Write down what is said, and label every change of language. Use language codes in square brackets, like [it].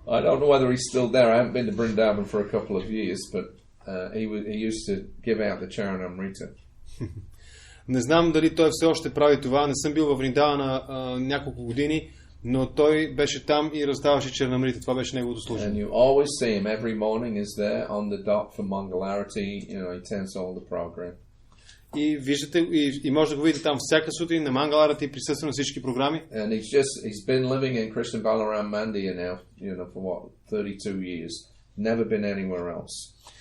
[en] I don't know whether he's still there. I haven't been to Vrindavan for a couple of years, but he used to give out the Charanamrita. [bg] Не знам дали той все още прави това. Не съм бил във Вриндавана няколко години, но той беше там и раздаваше Чарнамрита. Това беше неговото служение. [en] And you always see him every morning is there on the dot for Mangalarati. He attends all the program. [bg] И виждате, и може да го видите там всяка сутрин на Мангаларати, присъства на всички програми. [en] And he's been living in Krishna Balaram Mandir now, for 32 years. Never been anywhere else.